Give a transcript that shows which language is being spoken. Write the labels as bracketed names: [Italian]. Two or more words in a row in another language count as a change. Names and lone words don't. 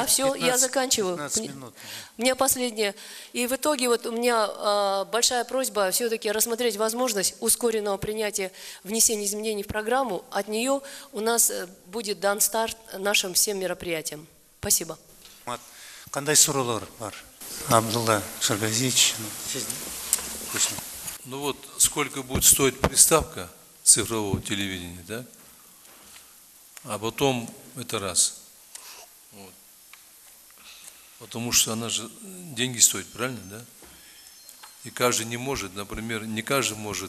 [Russian] 15, все, я заканчиваю. 15 минут. У меня последнее. И в итоге вот у меня большая просьба все-таки рассмотреть возможность ускоренного принятия внесения изменений в программу. От нее у нас будет дан старт нашим всем мероприятиям. Спасибо. [Kyrgyz] Кандай сурулар бар? Абдулла Шаргазич. [Russian] Ну вот, сколько будет стоить приставка цифрового телевидения, да? А потом это раз. Вот. Потому что она же деньги стоит, правильно, да? И каждый не может, например, не каждый может.